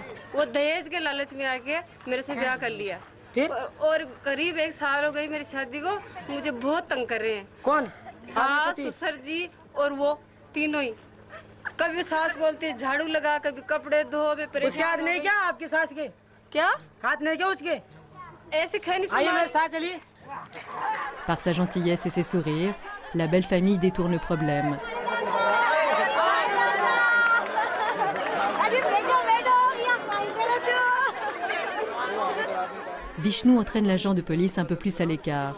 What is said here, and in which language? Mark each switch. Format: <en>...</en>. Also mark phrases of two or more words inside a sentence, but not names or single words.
<hi>वो दहेज के लालच में आके मेरे से ब्याह कर लिया और करीब 1 साल हो गई मेरी शादी को मुझे बहुत तंग कर रहे हैं कौन सास ससुर जी और वो तीनों ही कभी सास बोलती है झाड़ू लगा कभी कपड़े धो उसके हाथ नहीं क्या आपकी सास के क्या हाथ नहीं क्या उसके ऐसे खाने आइए मेरे साथ चलिए</hi> <fr>Par sa gentillesse et ses sourires, la belle famille détourne le problème. Vishnu entraîne l'agent de police un peu plus à l'écart.</fr>